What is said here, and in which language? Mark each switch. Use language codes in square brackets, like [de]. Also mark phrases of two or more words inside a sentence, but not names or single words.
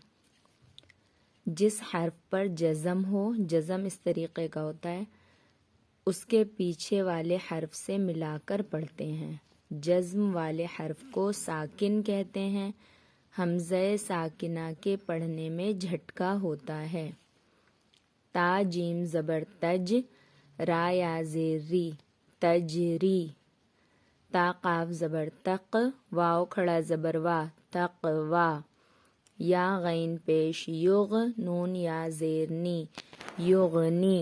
[ur] جس حرف پر جزم ہو، جزم اس طریقے کا ہوتا ہے، اس کے پیچھے والے حرف سے ملا کر پڑھتے ہیں۔ جزم والے حرف کو ساکن کہتے ہیں۔ حمزہ ساکنہ کے پڑھنے میں جھٹکا ہوتا ہے۔ تا جیم زبر تج، را یا زیر ری، تجری۔ تا قاف زبر تق، واو کھڑا زبر وا، تقوا۔ یا غین پیش یغ، نون یا زیر نی، یغنی۔